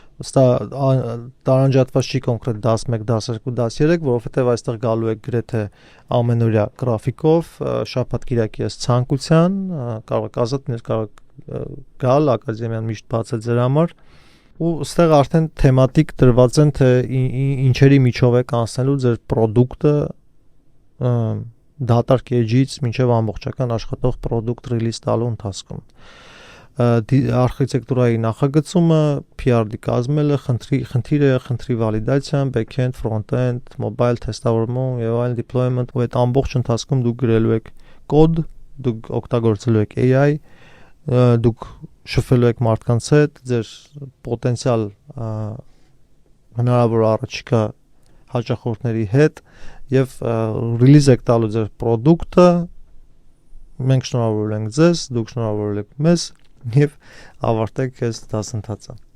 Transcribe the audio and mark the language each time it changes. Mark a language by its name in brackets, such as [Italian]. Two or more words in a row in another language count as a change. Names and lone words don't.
[Armenian] տարանջատված չի կոնկրետ 11, 12, 13, որովհետեւ այստեղ գալու եք գրեթե ամենօրյա գրաֆիկով, շաբաթ-կիրակի այս ցանկության, կարող եք ազատ գալ, ակադեմիան միշտ բաց է ձեր համար։ Ու այստեղ արդեն թեմատիկ դրված են, թե ինչերի միջով է կանցնելու ձեր product-ը դատարկ edge-ից մինչև ամբողջական աշխատող [English] product release [Armenian] տալու ընթացքում։ արխիտեկտուրայի նախագծումը, PRD կազմելը, խնդրի վալիդացիան, [English] back-end, front-end, mobile [Armenian] թեստավորում եւ այլն deployment, ու այդ ամբողջ ընթացքում դուք գրելու եք կոդ, դուք օգտագործելու եք AI, դուք շփվելու եք մարդկանց հետ, ձեր պոտենցիալ հնարավոր առաջիկա հաճախորդների հետ եւ ռիլիզ եք տալու ձեր product-ը, մենք շնորհավորել ենք ձեզ, դուք շնորհավորել եք մեզ եւ ավարտեք այս դասընթացը։